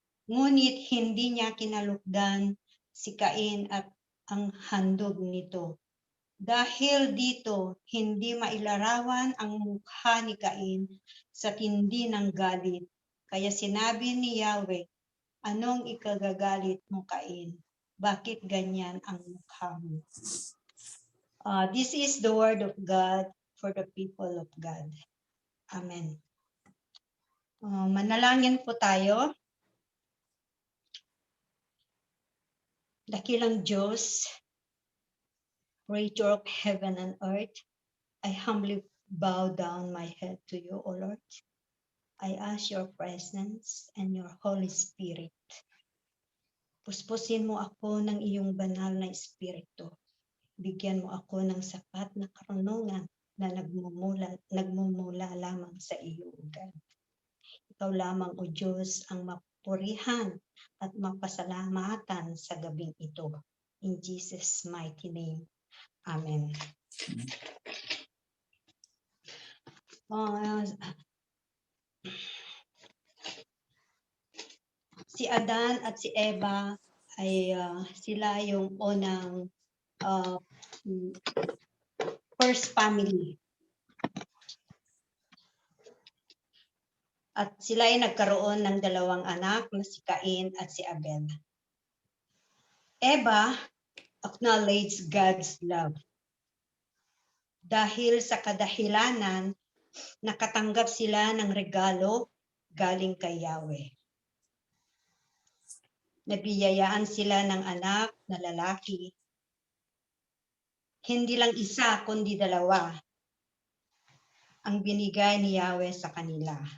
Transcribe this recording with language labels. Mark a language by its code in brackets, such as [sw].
[tl] Ngunit hindi niya kinalugdan si Cain at ang handog nito. Dahil dito, hindi mailarawan ang mukha ni Cain sa tindi ng galit. Kaya sinabi ni Yahweh, anong ikagagalit mo, Cain? Bakit ganyan ang mukha mo? [en] This is the word of God for the people of God. Amen. [tl] Manalangin po tayo. Dakilang Diyos, [en] Creator of heaven and earth, I humbly bow down my head to you, O Lord. I ask your presence and your Holy Spirit. [tl] Puspusin mo ako ng iyong banal na Espiritu. Bigyan mo ako ng sapat na karunungan na nagmumula lamang sa iyo, O God. Ikaw lamang, O Diyos, ang mapurihan at mapasalamatan sa gabing ito. [en] In Jesus' mighty name. Amen. [tl] Si Adan at si Eva ay sila yung unang first family. At sila ay nagkaroon ng dalawang anak na si Cain at si Abel. [en] Eva acknowledged God's love. [tl] Dahil sa kadahilanan, nakatanggap sila ng regalo galing kay Yahweh. Nabiyayaan sila ng anak na lalaki. Hindi lang isa, kundi dalawa ang binigay ni Yahweh sa kanila.